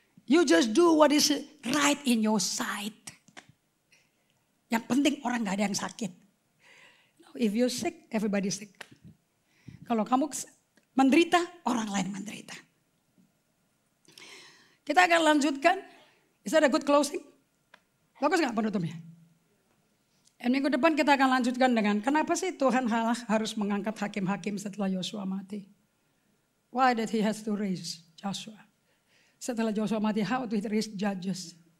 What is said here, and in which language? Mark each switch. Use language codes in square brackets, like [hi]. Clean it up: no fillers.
[en] You just do what is right in your sight. [id] Yang penting orang gak ada yang sakit. [en] If you sick, everybody sick. [id] Kalau kamu menderita, orang lain menderita. Kita akan lanjutkan. [en] Is that a good closing? [id] Bagus gak penutupnya? Dan minggu depan kita akan lanjutkan dengan kenapa sih Tuhan Allah harus mengangkat hakim-hakim setelah Yosua mati? [en] Why did he has to raise Joshua? [id] Setelah Joshua mati, [en] how to raise judges?